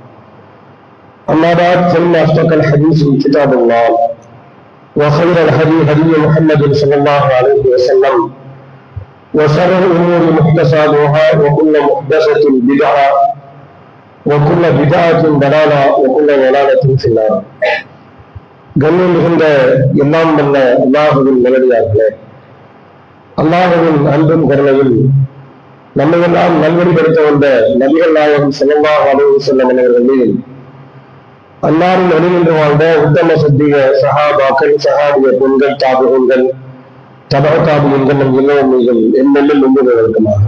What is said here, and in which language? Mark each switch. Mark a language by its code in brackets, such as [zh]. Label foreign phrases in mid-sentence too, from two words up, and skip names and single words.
[ar] اما بعد فان اصدق الحديث كتاب الله وخير الهدي هدي محمد صلى الله عليه وسلم وشر الامور محدثاتها وكل محدثه بدعه وكل بدعه ضلاله وكل ضلاله في النار. [ta] கண்ணியம் மிகுந்த எல்லாம் வல்ல அல்லாஹுவின் நல்லடியார்களே, அல்லாஹுவின் அன்பும் கருணையும் நம்மையெல்லாம் நல்வழிப்படுத்த வந்த நபிகள் நாயகம் [ar] صلى الله عليه وسلم [ta] அவர்களின் அன்னாரின் வழிநின்று வாழ்ந்த உத்தம சத்திய சஹாபாக்கள், சஹாபிய பெண்கள், தாபிகள், தபா தாபியங்கள் நம் எல்லோரும் மீதும் எண்ணெல்லும் ஒன்று நடக்குமாக.